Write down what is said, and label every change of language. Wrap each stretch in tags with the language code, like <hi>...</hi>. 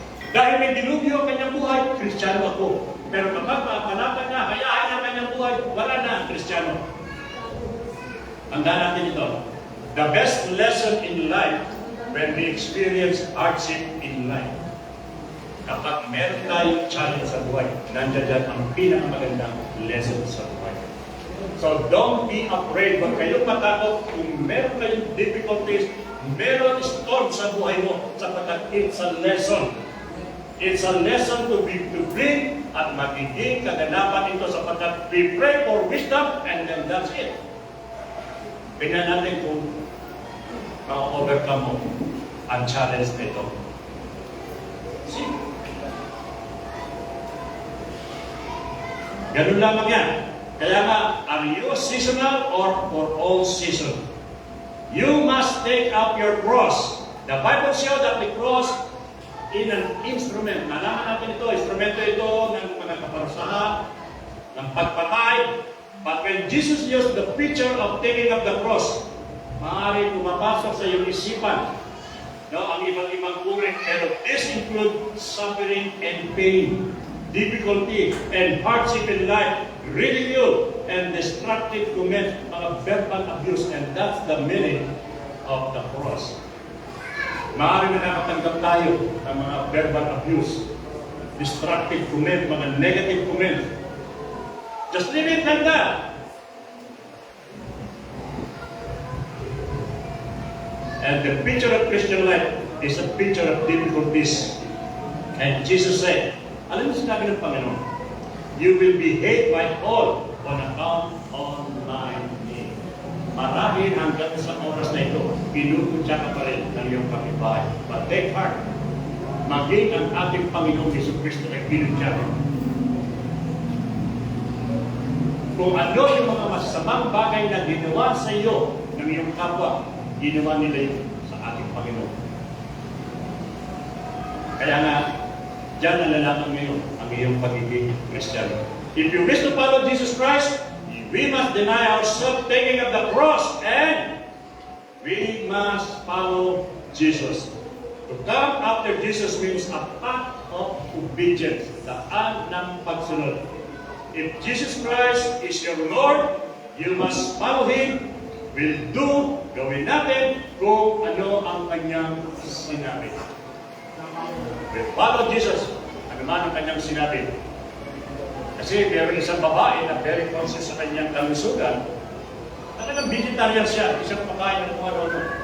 <tl>Dahil may dilubyo ang kanyang buhay, Kristiyano ako. Pero kapag mapanapan niya, hayaan niya ang kanyang buhay, wala na ang Kristiyano. Tandaan natin ito.</tl> <en>The best lesson in life when we experience hardship in life.</en> <tl>Kapag meron tayong challenge sa buhay, nandiyan dyan ang pinakamagandang lesson sa buhay.</tl> <en>So don't be afraid.</en> <tl>Huwag kayong matakot kung meron kayong difficulties, meron storm sa buhay mo, sapagkat</tl> <en>it's a lesson. It's a lesson to bring</en> <tl>at magiging kaganapan ito sapagkat</tl> <en>we pray for wisdom and then that's it.</en> <tl>Tingnan natin kung ma-overcome mo ang challenge nito.</tl> <en>See?</en> <tl>Ganun lamang yan. Kaya nga,</tl> <en>are you seasonal or for all season? You must take up your cross. The Bible shows that the cross in an instrument.</en> <tl>Nalaman natin ito, instrumento ito ng mga kaparusahan, ng pagpatay.</tl> <en>But when Jesus used the picture of taking up the cross,</en> <tl>maaari pumapasok sa iyong isipan ang ibang uri.</tl> <en>Pero this includes suffering and pain, difficulty and hardship in life, ridicule and destructive comments, mga verbal abuse, and that's the meaning of the cross.</en> <tl>Maaari na nakatanggap tayo ng mga verbal abuse, destructive comment, mga negative comment.</tl> <en>Just leave it like that. And the picture of Christian life is a picture of difficulties. And Jesus said,</en> <tl>alam mo sinabi ng Panginoon,</tl> <en>you will be hated by all on account of my name.</en> <tl>Marahil hanggang sa oras na ito, pinuputya ka pa rin ng iyong pag-ibay.</tl> <en>But take heart,</en> <tl>maging ang ating Panginoong Jesucristo ay pinutya rin. kung ano yung mga masasamang bagay na ginawa sa iyo ng iyong kapwa, ginawa nila yun sa ating Panginoon. Kaya nga, diyan nalalaman ngayon ang iyong pagiging Kristiyano.</tl> <en>If you wish to follow Jesus Christ, we must deny ourselves, taking up the cross, and we must follow Jesus. To come after Jesus means a path of obedience,</en> <tl>daan ng pagsunod.</tl> <en>If Jesus Christ is your Lord, you must follow Him. We'll do,</en> <tl>gawin natin kung ano ang kanyang sinabi.</tl> <en>We'll follow Jesus,</en> <tl>ano man ang kanyang sinabi. Kasi meron isang babae na</tl> <en>very conscious</en> <tl>sa kanyang kalusugan. Talagang vegetarian siya, hindi siya kumakain ng kung ano-ano.</tl>